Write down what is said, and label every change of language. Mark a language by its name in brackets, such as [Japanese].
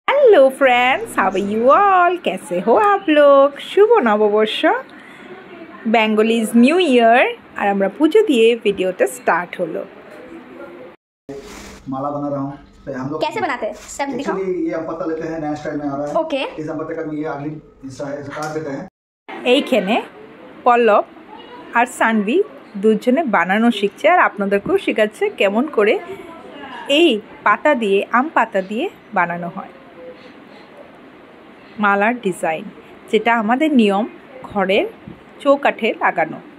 [English] Hello friends, how are you all? [Hindi] कैसे हो आप लोग? शुभ नववर्ष, बेंगलीज न्यू ईयर और [Bangla] আমরা পুজো দিয়ে ভিডিওটা স্টার্ট হলো। [Hindi] माला बना रहा हूँ। तो हम लोग कैसे बनाते हैं? स्टेप दिखाओ। ये हम पत्ता लेते हैं, नया स्टाइल में आ रहा है। ओके। इस हम पत्ते का ये अगली काट देते हैं। [Bangla] এইখানে পল্লব আর সানভি দুজনে বানানো শিখছে আর আপনাদেরকেও শেখাচ্ছে কেমন করে এই পাতা দিয়ে আম পাতা দিয়ে বানানো হয় মালার ডিজাইন, যেটা আমাদের নিয়ম ঘরের চৌকাঠে লাগানো।